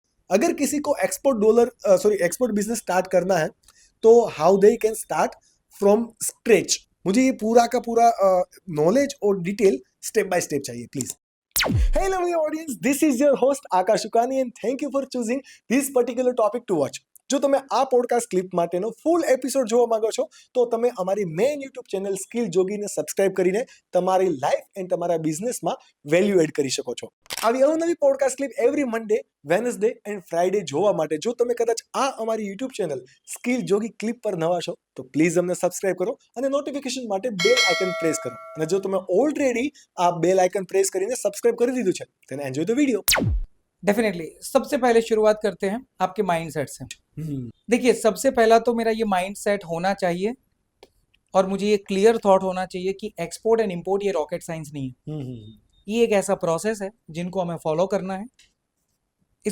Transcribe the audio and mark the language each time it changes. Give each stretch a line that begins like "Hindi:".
Hindi: अगर किसी को एक्सपोर्ट बिजनेस स्टार्ट करना है तो
English: How they can start from scratch.
Hindi: मुझे ये पूरा का पूरा नॉलेज और डिटेल स्टेप बाय स्टेप चाहिए please.
English: Hello, my audience. This is your host Akash Ukani, and thank you for choosing this particular topic to watch.
Gujarati: જો તમે આ પોડકાસ્ટ ક્લિપ માટેનો ફૂલ એપિસોડ જોવા માંગો છો તો તમે અમારી main YouTube channel skill જોગીને subscribe કરીને તમારી લાઈફ એન્ડ તમારા બિઝનેસમાં વેલ્યુ એડ કરી શકો છો। આવી અવનવી podcast clip every Monday, Wednesday and Friday જોવા માટે જો તમે કદાચ આ અમારી યુટ્યુબ ચેનલ સ્કિલ જોગી ક્લિપ પર નવા છો તો પ્લીઝ અમને સબસ્ક્રાઇબ કરો અને નોટિફિકેશન માટે બેલ આઇકન પ્રેસ કરો। અને જો તમે ઓલરેડી આ બેલ આઇકન પ્રેસ કરીને સબસ્ક્રાઇબ કરી દીધું છે
English: then enjoy the video।
Hindi: Definitely सबसे पहले शुरुआत करते हैं आपके माइंडसेट से। देखिए, सबसे पहला तो मेरा ये माइंडसेट होना चाहिए और मुझे ये क्लियर थॉट होना चाहिए कि एक्सपोर्ट एंड इंपोर्ट ये रॉकेट साइंस नहीं है। ये एक ऐसा प्रोसेस है जिनको हमें फॉलो करना है।